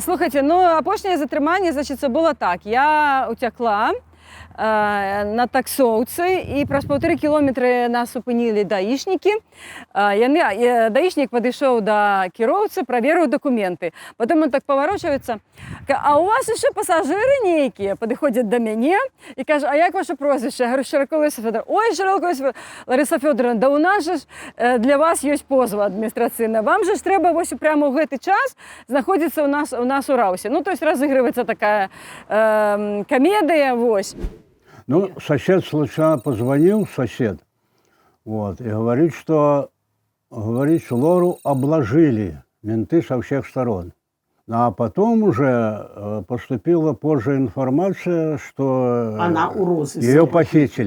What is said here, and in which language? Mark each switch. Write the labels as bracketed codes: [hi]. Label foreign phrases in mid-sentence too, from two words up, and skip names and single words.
[be] Слухайце, ну апошняе затрыманне, значыцца, было так. Я уцякла на таксоўцы, і праз 1,5 кілометры нас супынілі даішнікі. Даішнік падышоў да кіроўцы, праверыў дакументы. Потым он так паварочваецца: а у вас яшчэ пасажыры нейкія? Падыходзяць да мяне і кажа: а як ваше прозвішча? [ru] Я говорю: Шчыракова Лариса Фёдоровна. [be] Ой, Шчыракова Лариса Фёдоровна, да у нас же для вас ёсць позва адміністрацыйна. Вам же ж трэба вось прямо ў гэты час знаходзіцца у нас у раусе. Ну, [ru] то есть [be] разыгрываецца такая камедыя, вось. Ну, [ru] сосед случайно позвонил, вот, и говорит, что Лору обложили менты со всех сторон. А потом уже поступила позже информация, что она у розыска. Ее похитили.